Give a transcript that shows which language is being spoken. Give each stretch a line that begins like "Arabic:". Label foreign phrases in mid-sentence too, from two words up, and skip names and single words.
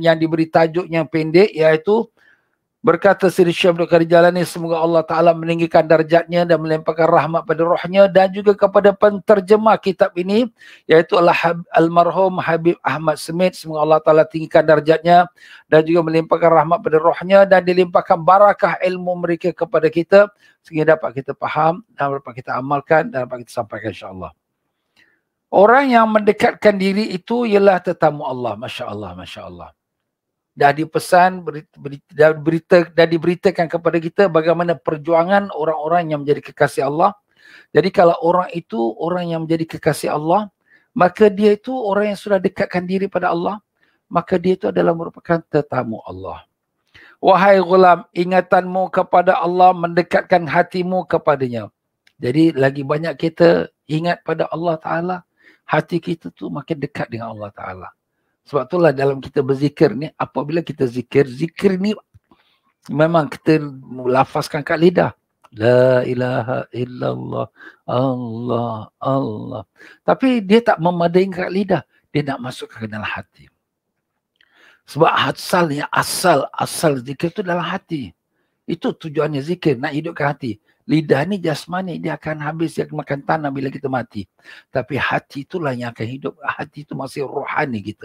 Malay: yang diberi tajuk yang pendek, iaitu berkata Sidi Syekh Abdul Qadir Jalani, semoga Allah Ta'ala meninggikan darjatnya dan melimpahkan rahmat pada rohnya, dan juga kepada penterjemah kitab ini, iaitu Almarhum Habib Ahmad Smith, semoga Allah Ta'ala tinggikan darjatnya dan juga melimpahkan rahmat pada rohnya, dan dilimpahkan barakah ilmu mereka kepada kita sehingga dapat kita faham dan dapat kita amalkan dan dapat kita sampaikan insyaAllah. Orang yang mendekatkan diri itu ialah tetamu Allah.
Arabic: ما شاء الله، ما شاء الله.
Malay: Dah dipesan, dan diberitakan kepada kita bagaimana perjuangan orang-orang yang menjadi kekasih Allah. Jadi kalau orang itu orang yang menjadi kekasih Allah, maka dia itu orang yang sudah dekatkan diri pada Allah, maka dia itu adalah merupakan tetamu Allah. Wahai ghulam, ingatanmu kepada Allah mendekatkan hatimu kepadanya. Jadi lagi banyak kita ingat pada Allah Ta'ala, hati kita tu makin dekat dengan Allah Ta'ala. Sebab itulah dalam kita berzikir ni, apabila kita zikir, zikir ni memang kita lafazkan kat lidah.
Arabic: لا إله إلا الله، الله، الله.
Malay: Tapi dia tak memadai kat lidah, dia nak masukkan ke dalam hati. Sebab asal zikir tu dalam hati. Itu tujuannya zikir, nak hidupkan hati. Lidah ni jasmani, dia akan habis, dia akan makan tanah bila kita mati. Tapi hati itulah yang akan hidup. Hati itu masih rohani kita.